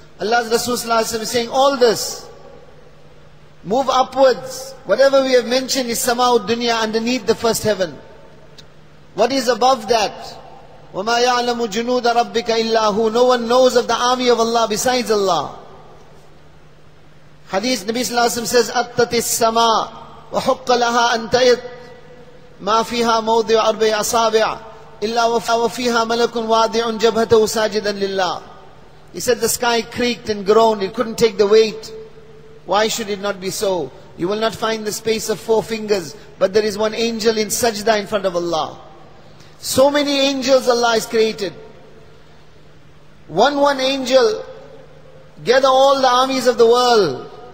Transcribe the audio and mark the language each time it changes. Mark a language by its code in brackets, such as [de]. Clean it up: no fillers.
[en] Allah's Rasul sallallahu alaihi wasallam is saying all this, move upwards. Whatever we have mentioned is sama'ud dunya, underneath the first heaven. What is above that? [ar] وَمَا يَعْلَمُ جُنُودَ رَبِّكَ إِلَّا هُ. [en] No one knows of the army of Allah besides Allah. Hadith, Nabi sallallahu alaihi wasallam says, [ar] أَتَّتِ السَّمَاء وَحُقَّ لَهَا أَن تَيِّتْ مَا فِيهَا مَوْضِعُ أَرْبَعِ أَصَابِعَ إِلَّا وَفِيهَا مَلَكٌ وَاضِعٌ جَبْهَتَهُ سَاجِدًا لِلَّهِ. [en] He said the sky creaked and groaned, it couldn't take the weight. Why should it not be so? You will not find the space of 4 fingers, but there is 1 angel in sajda in front of Allah. So many angels Allah has created. One angel gather all the armies of the world